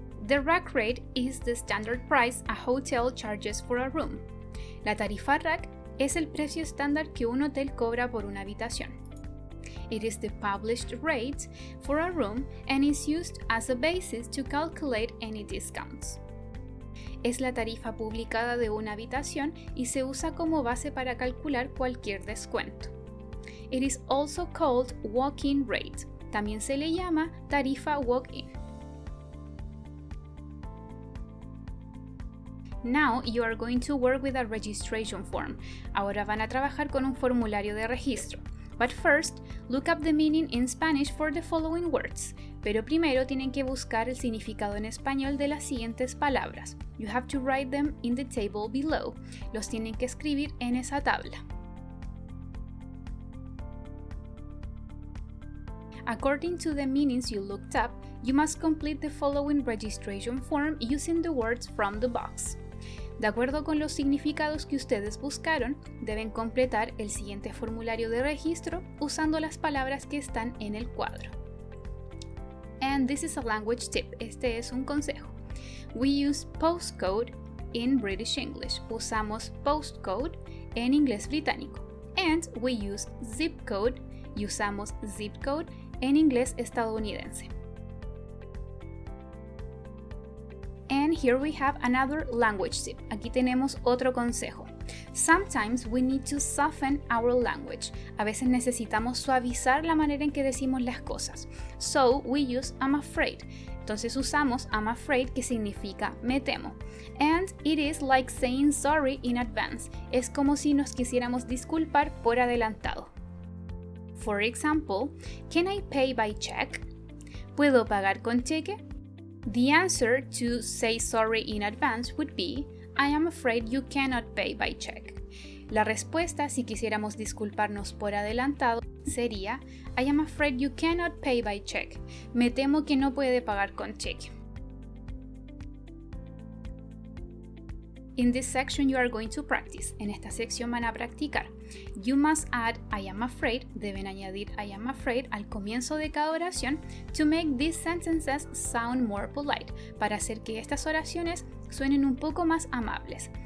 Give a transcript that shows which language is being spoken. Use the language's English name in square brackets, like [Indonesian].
[English] The rack rate is the standard price a hotel charges for a room. [Spanish] La tarifa rack es el precio estándar que un hotel cobra por una habitación. [English] It is the published rate for a room and is used as a basis to calculate any discounts. [Spanish] Es la tarifa publicada de una habitación y se usa como base para calcular cualquier descuento. [English] It is also called walk-in rate. [Spanish] También se le llama tarifa walk-in. [English] Now you are going to work with a registration form. [Spanish] Ahora van a trabajar con un formulario de registro. [English] But first, look up the meaning in Spanish for the following words. [Spanish] Pero primero tienen que buscar el significado en español de las siguientes palabras. [English] You have to write them in the table below. [Spanish] Los tienen que escribir en esa tabla. [English] According to the meanings you looked up, you must complete the following registration form using the words from the box. [Spanish] De acuerdo con los significados que ustedes buscaron, deben completar el siguiente formulario de registro usando las palabras que están en el cuadro. [English] And this is a language tip. [Spanish] Este es un consejo. [English] We use postcode in British English. [Spanish] Usamos postcode en inglés británico. [English] And we use zip code [Spanish] y usamos zip code en inglés estadounidense. [English] And here we have another language tip. [Spanish] Aquí tenemos otro consejo. [English] Sometimes we need to soften our language. [Spanish] A veces necesitamos suavizar la manera en que decimos las cosas. [English] So we use I'm afraid. [Spanish] Entonces usamos [English] I'm afraid, [Spanish] que significa me temo. [English] And it is like saying sorry in advance. [Spanish] Es como si nos quisiéramos disculpar por adelantado. [English] For example, can I pay by check? [Spanish] ¿Puedo pagar con cheque? [English] The answer to say sorry in advance would be I am afraid you cannot pay by check. [Spanish] La respuesta, si quisiéramos disculparnos por adelantado, sería [English] I am afraid you cannot pay by check. [Spanish] Me temo que no puede pagar con cheque. [English] In this section you are going to practice. [Spanish] En esta sección van a practicar. [English] You must add I am afraid. [Spanish] Deben añadir [English] I am afraid [Spanish] al comienzo de cada oración [English] to make these sentences sound more polite. [Spanish] Para hacer que estas oraciones suenen un poco más amables.